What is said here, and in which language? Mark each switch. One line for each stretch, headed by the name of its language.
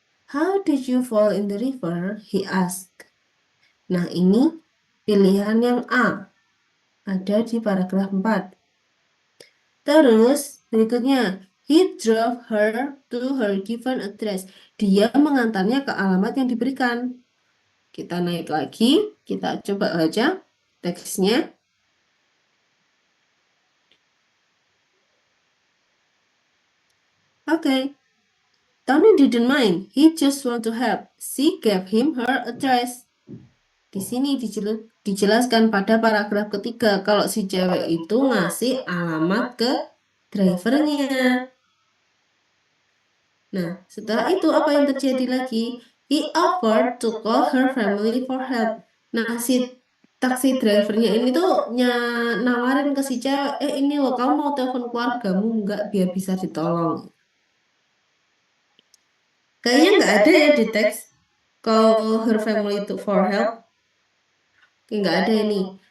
English: How did you fall in the river? He asked.
Indonesian: Nah, ini pilihan yang A. Ada di paragraf 4. Terus berikutnya,
English: he drove her to her given address.
Indonesian: Dia mengantarnya ke alamat yang diberikan. Kita naik lagi, kita coba baca teksnya.
English: Okay. Tony didn't mind. He just want to help. She gave him her address.
Indonesian: Di sini dijelaskan pada paragraf ketiga kalau si cewek itu ngasih alamat ke drivernya. Nah, setelah itu apa yang terjadi lagi?
English: He offered to call her family for help.
Indonesian: Nah, si taksi drivernya ini tuh nawarin ke si cewek, ini loh kamu mau telepon keluargamu nggak biar bisa ditolong. Kayaknya nggak ada ya di teks
English: call her family to for help.
Indonesian: Nggak ada ini.